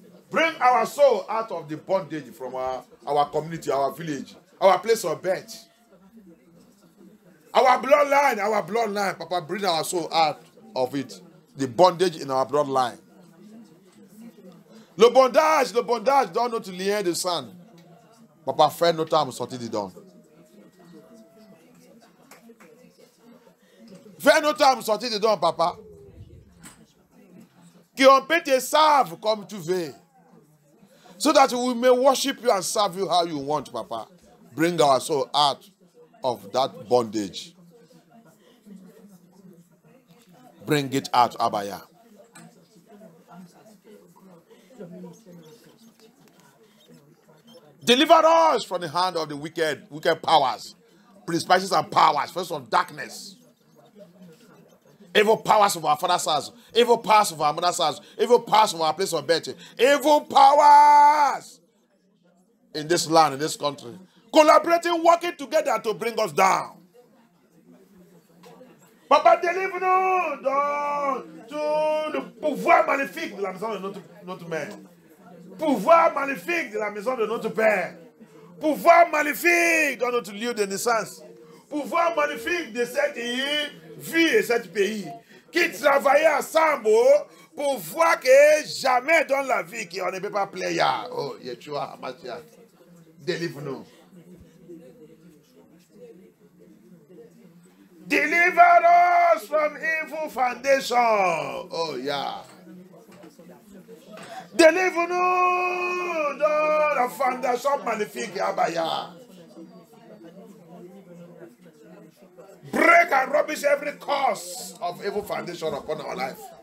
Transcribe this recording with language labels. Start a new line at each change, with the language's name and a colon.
English: Bring our soul out of the bondage from our community, our village, our place of birth. Our bloodline, Papa, bring our soul out of it. The bondage in our bloodline.
French: Le bondage dans notre lien de sang. Papa, fais notre âme sortir dedans. Fais notre âme sortir dedans, Papa. Qu'on peut te serve comme tu veux.
English: So that we may worship you and serve you how you want, Papa. Bring our soul out of that bondage. Bring it out, Abaya. Deliver us from the hand of the wicked powers, principalities and powers, first of darkness. Evil powers of our father's house, evil powers of our mother's house, evil powers of our place of birth, evil powers in this land, in this country, collaborating, working together to bring us down.
French: Papa, délivre-nous de le pouvoir maléfique de la maison de notre mère. Pouvoir maléfique de la maison de notre père. Pouvoir maléfique dans notre lieu de naissance. Pouvoir maléfique de cette vie et ce pays qui travaillaient ensemble pour voir que jamais dans la vie qu'on ne peut pas plaire. Oh, Yeshua HaMashiach, délivre-nous.
English: Deliver us from evil foundation. Oh, yeah.
French: Délivre-nous de la fondation magnifique, Abaya.
English: Break and rubbish every cause of evil foundation upon our life.